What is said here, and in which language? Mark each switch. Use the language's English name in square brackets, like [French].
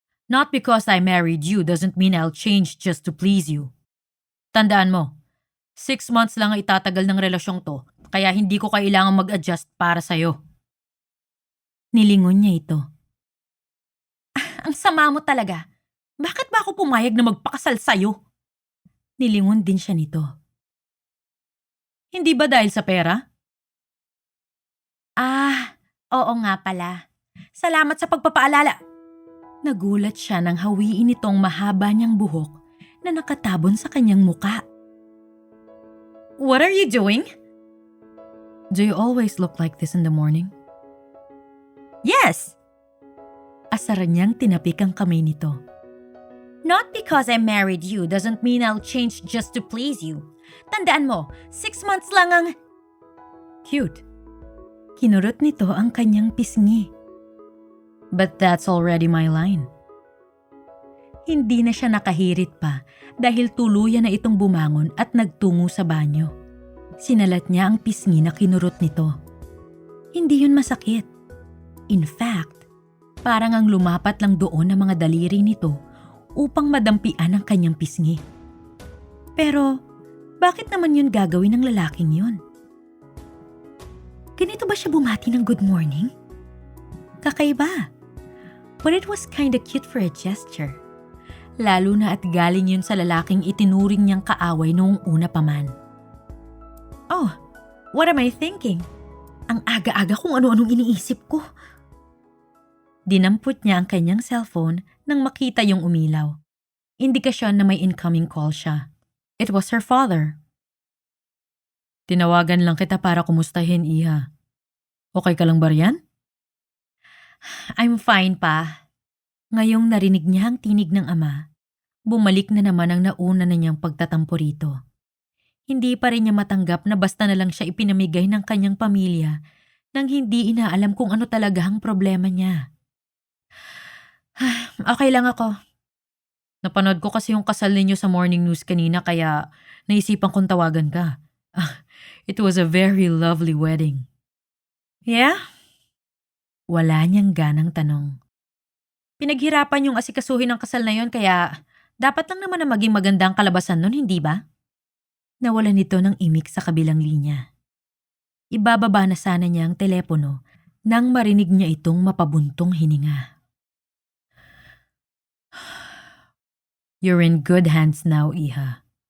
[English] Not because I married you doesn't mean I'll change just to please you. [Filipino] Tandaan mo, 6 months lang ang itatagal ng relasyong to, kaya hindi ko kailangang mag-adjust para sa'yo. Nilingon niya ito. Ang sama mo talaga. Bakit ba ako pumayag na magpakasal sa'yo? Nilingon din siya nito. Hindi ba dahil sa pera? Oo nga pala. Salamat sa pagpapaalala. Nagulat siya nang hawiin itong mahaba niyang buhok na nakatabon sa kanyang muka. [English] What are you doing? Do you always look like this in the morning? Yes! [Filipino] Asaran niyang tinapik ang kamay nito. [English] Not because I married you doesn't mean I'll change just to please you. [Filipino] Tandaan mo, 6 months lang ang... Cute. Kinurot nito ang kanyang pisngi. [English] But that's already my line. [Filipino] Hindi na siya nakahirit pa dahil tuluyan na itong bumangon at nagtungo sa banyo. Sinalat niya ang pisngi na kinurot nito. Hindi yun masakit. [English] In fact, [Filipino] parang ang lumapat lang doon ang mga daliri nito upang madampian ang kanyang pisngi. Pero, bakit naman yun gagawin ng lalaking yun? Ganito ba siya bumati ng good morning? Kakaiba. [English] But it was kinda cute for a gesture. [Filipino] Lalo na at galing yun sa lalaking itinuring niyang kaaway noong una pa man. [English] Oh, what am I thinking? [Filipino] Ang aga-aga kung ano-anong iniisip ko. Dinampot niya ang kanyang cellphone nang makita yung umilaw. Indikasyon na may incoming call siya. [English] It was her father. [Filipino] Tinawagan lang kita para kumustahin, Iha. Okay ka lang ba riyan? [English] I'm fine, pa. [Filipino] Ngayong narinig niya ang tinig ng ama, bumalik na naman ang nauna na niyang pagtatampo rito. Hindi pa rin niya matanggap na basta na lang siya ipinamigay ng kanyang pamilya nang hindi inaalam kung ano talaga ang problema niya. Okay lang ako. Napanood ko kasi yung kasal ninyo sa morning news kanina kaya naisipan kong tawagan ka. [English] It was a very lovely wedding. Yeah? [Filipino] Wala niyang ganang tanong. Pinaghirapan yung asikasuhin ng kasal na yon kaya dapat lang naman na maging magandang kalabasan nun, hindi ba? Nawalan nito ng imik sa kabilang linya. Ibababa na sana niya ang telepono nang marinig niya itong mapabuntong hininga. [English] You're in good hands now, Iha.